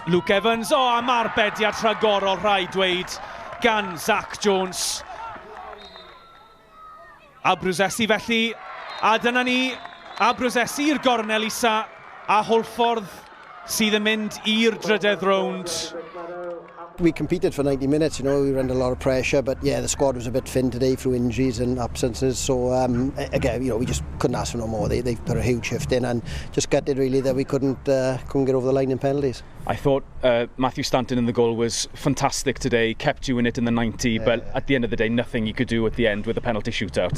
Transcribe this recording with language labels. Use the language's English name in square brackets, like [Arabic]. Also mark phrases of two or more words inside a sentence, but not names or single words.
[Welsh] Luke Evans, am arbediad rhagorol rhaid dweud gan Zach Jones. A Brosesi felly, a dyna ni, a Brosesi i'r gornel isa, a Hwlffordd sydd yn mynd i'r drydedd rownd. [English] We competed for 90 minutes, we were under a lot of pressure, but yeah, the squad was a bit thin today through injuries and absences, so again, we just couldn't ask for no more. They've put a huge shift in and just gutted really that we couldn't get over the line in penalties. I thought Matthew Stanton in the goal was fantastic today, kept you in it in the 90, but at the end of the day, nothing you could do at the end with a penalty shootout.